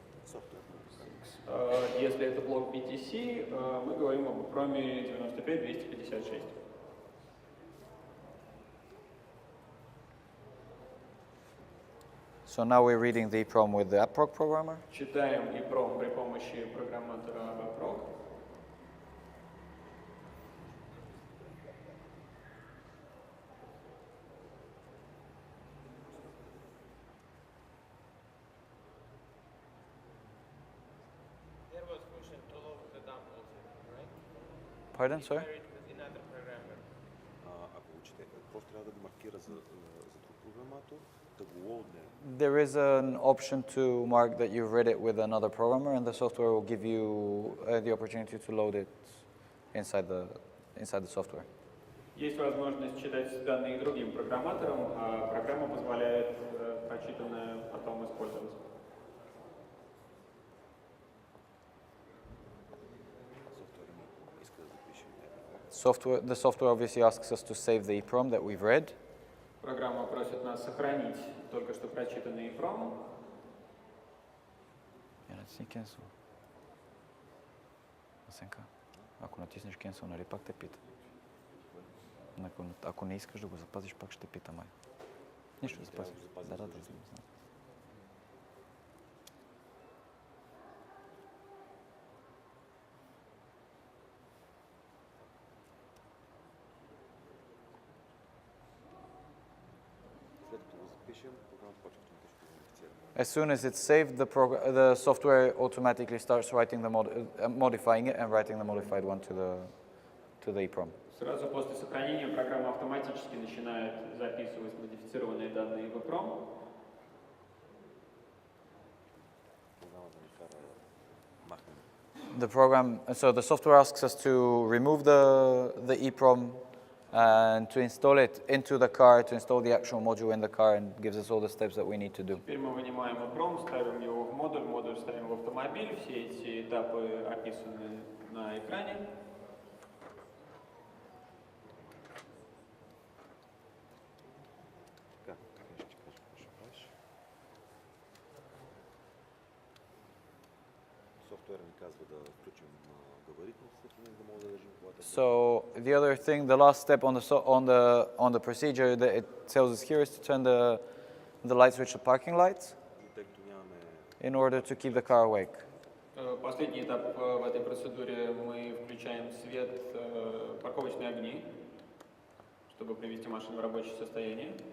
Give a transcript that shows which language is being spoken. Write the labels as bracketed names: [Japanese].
[Bulgarian] Софтуер. [Russian] Если это блок BTC, мы говорим об EEPROM 95256. [English] So now we're reading the EEPROM with the AppProg programmer. [Russian] Читаем EEPROM при помощи программатора Abrites. [English] There was function to load the dump also, right? Pardon, sorry? Married with another programmer. [Bulgarian] Ако учите, просто трябва да го маркира за друг програматор, да го лоудне. [English] There is an option to mark that you've read it with another programmer, and the software will give you the opportunity to load it inside the software. [Russian] Есть возможность читать данные другим программаторам, а программа позволяет прочитанное потом использовать. [Bulgarian] Софтуера иска да запишем EPROM. [English] The software obviously asks us to save the EEPROM that we've read. [Russian] Программа просит нас сохранить только что прочитанный EEPROM. [Bulgarian] Я натисни cancel. Асенка, ако натиснеш cancel, нали пак те пита? Ако не искаш да го запазиш, пак ще пита май. Нищо да запазиш. Да, знам. След като го запишем, програмата почва автоматично да модифицира. [English] As soon as it's saved, the software automatically starts writing modifying it and writing the modified one to the EEPROM. [Russian] Сразу после сохранения программа автоматически начинает записывать модифицированные данные в EEPROM. [Bulgarian] Програмата ни кара да махнем. [English] So the software asks us to remove the EEPROM and to install it into the car, to install the actual module in the car, and gives us all the steps that we need to do. [Russian] Теперь мы вынимаем EEPROM, ставим его в модуль ставим в автомобиль. Все эти этапы описаны на экране. [Bulgarian] Така, ще ти кажа какво ще правиш. Софтуера ни казва да включим габаритните светлини, да мога да държим колата. [English] So the other thing, the last step on the procedure that it tells us here is to turn the light switch to parking lights [Bulgarian] И тъй като нямаме [English] in order to keep the car awake. [Russian] Последний этап в этой процедуре мы включаем свет, парковочные огни, чтобы привести машину в рабочее состояние.